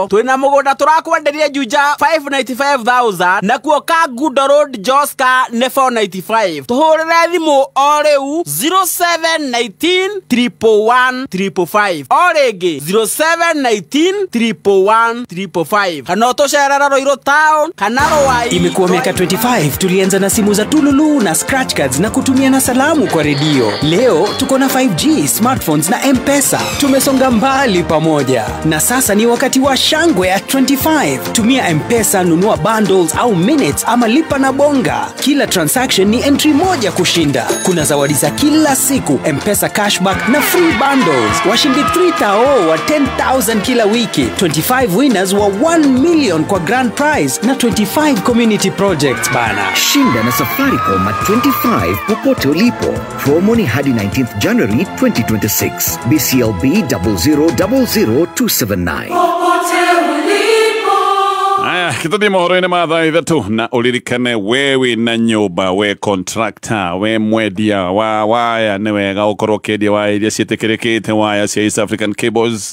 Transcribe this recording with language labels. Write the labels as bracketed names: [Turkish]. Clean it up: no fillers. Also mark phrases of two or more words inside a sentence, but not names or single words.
[Kikuyu] Twina mugunda turakwenderia Juja 595,000 na kuo Kagundo Road Joska ne 495. Tuhurire thimu o riu 0719 111 555 o ringi 0719 111 555 kana tucerera Roiro Town kana Rwai. [Swahili] Imekuwa miaka 25 tulianza na simu za tululu na [English] scratch cards [Swahili] na kutumia na salamu kwa redio. Leo tuko na 5G smartphones na M-Pesa. Tumesonga mbali pamoja na sasa ni wakati wa shangwe at 25. Tumia M-Pesa, nunua bundles au minutes ama lipa na bonga. Kila transaction ni entry moja kushinda. Kuna zawadi za kila siku, M-Pesa cashback na [English] free bundles. [Swahili] Washindi 3,000 wa 10,000 kila wiki, 25 winners wa 1 million kwa [English] grand prize [Swahili] na 25 [English] community projects [Swahili] bana. Shinda na Safaricom at 25 popote ulipo. Promo ni hadi 19th January 2026. BCLB 0000279. [Kikuyu] Aya, kituthi mohoro-ini ma thaa ithatu na uririkane wewe na nyumba, we contractor, we mwendia wa waya ni wega ukorwo ukiendia waya iria ciĩtĩkĩrĩkĩte, waya cia East African Cables.